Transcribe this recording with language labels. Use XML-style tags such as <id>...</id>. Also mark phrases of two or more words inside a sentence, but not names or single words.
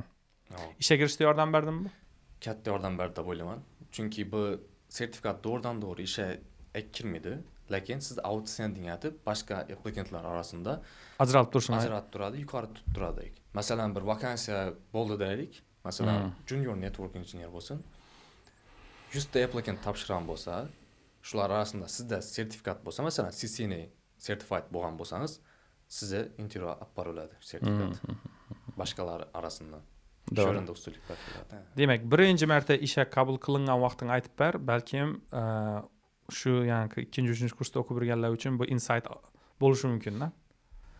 <uz>Ishga kirishda yordam berdimmi? Katta yordam berdi deb o'ylayman. Chunki bu sertifikat doğrudan-doğru ishga kirmaydi. Lekin siz outstanding atib boshqa applikantlar orasida ajratib turadi, yuqori tutib turadi. Masalan, bir vakansiya bo'ldi deylik. Masalan,</uz> <en>junior network engineer bo'lsin.</en> <uz>100 ta applikant topshirgan bo'lsa, shular orasida sizda sertifikat bo'lsa, masalan, CCNA certified bo'lgan bo'lsangiz, sizga intervyu olib boriladi sertifikat. Boshqalar orasida. Sho'rinda ustunlik beriladi. Demak, birinchi marta ishga qabul qilingan vaqtini aytib ber, balkim shu ya'ni 2-3 kursda o'qib yurganlar uchun bu insight bo'lishi mumkin-da.</uz>